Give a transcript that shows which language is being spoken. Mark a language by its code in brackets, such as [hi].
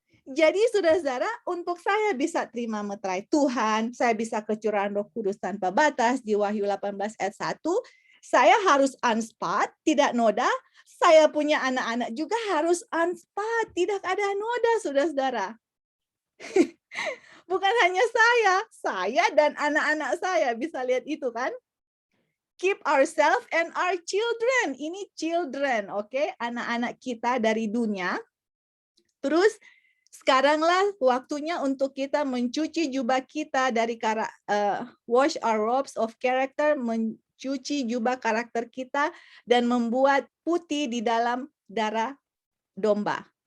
[id] Jadi saudara-saudara, untuk saya bisa terima meterai Tuhan, saya bisa kecurahan Roh Kudus tanpa batas di Wahyu 18 ayat 1, saya harus unspot, tidak noda. Saya punya anak-anak juga harus unspot, tidak ada noda, saudara-saudara. Bukan hanya saya dan anak-anak saya bisa lihat itu kan. [en] Keep ourselves and our children. [id] Ini children, oke? Anak-anak kita dari dunia. Terus sekaranglah waktunya untuk kita mencuci jubah kita dari [en] wash our robes of character, [id] mencuci jubah karakter kita dan membuat putih di dalam darah domba.